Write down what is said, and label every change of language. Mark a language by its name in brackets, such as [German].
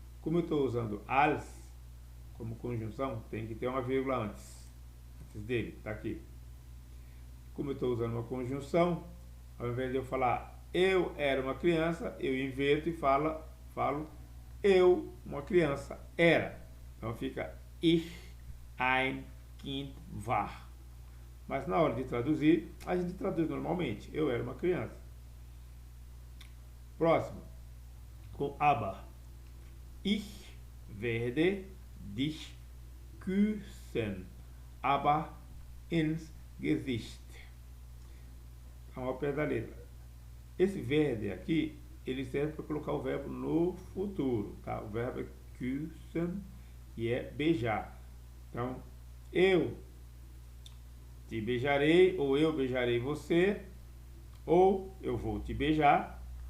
[Portuguese] Como eu estou usando als como conjunção, tem que ter uma vírgula antes dele, está aqui. Como eu estou usando uma conjunção, ao invés de eu falar eu era uma criança, eu inverto e falo eu, uma criança, era. Então fica [German] ich ein Kind war. [Portuguese] Mas na hora de traduzir, a gente traduz normalmente. Eu era uma criança. Próximo. Com aber. [German] Ich werde dich küssen. Aber ins Gesicht. [Portuguese] Ao pé da letra. Esse verde aqui, ele serve para colocar o verbo no futuro, tá? O verbo é küssen e é beijar. Então, eu te beijarei, ou eu beijarei você, ou eu vou te beijar.